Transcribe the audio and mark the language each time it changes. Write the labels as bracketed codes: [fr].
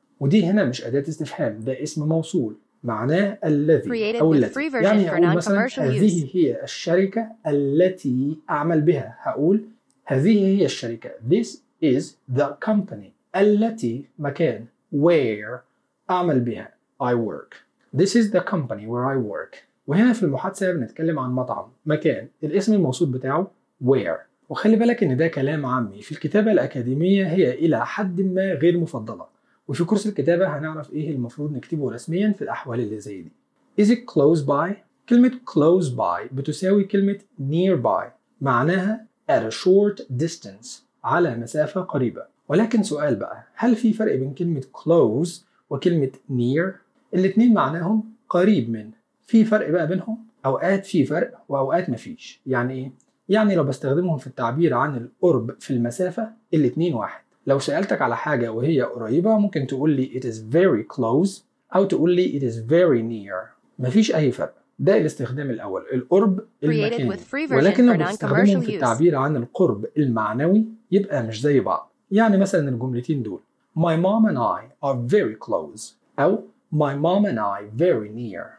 [ar] ودي هنا مش أداة استفهام ده اسم موصول معناه الذي أو التي يعني هقول مثلا هذه هي الشركة التي أعمل بها هقول هذه هي الشركة [en] This is the company [ar] التي مكان where أعمل بها [en] I work This is the company where I work. [ar] وهنا في المحادثة بنتكلم عن مطعم، مكان، الاسم الموصول بتاعه where. وخلي بالك إن ده كلام عامي، في الكتابة الأكاديمية هي إلى حد ما غير مفضلة. وفي كورس الكتابة هنعرف إيه المفروض نكتبه رسمياً في الأحوال اللي زي دي. [en] Is it close by؟ [ar] كلمة [en] close by [ar] بتساوي كلمة [en] nearby، [ar] معناها [en] at a short distance، [ar] على مسافة قريبة. ولكن سؤال بقى، هل في فرق بين كلمة close وكلمة near؟ الاثنين معناهم قريب من في فرق بقى بينهم أوقات في فرق وأوقات مفيش يعني إيه؟ يعني لو بستخدمهم في التعبير عن القرب في المسافة الاثنين واحد لو سألتك على حاجة وهي قريبة ممكن تقول لي [en] it is very close [ar] أو تقول لي [en] it is very near [ar] مفيش أي فرق ده الاستخدام الأول القرب المكاني ولكن لو بستخدمهم في التعبير عن القرب المعنوي يبقى مش زي بعض يعني مثلا الجملتين دول [en] My mom and I are very close [ar] أو [en] My mom and I very near.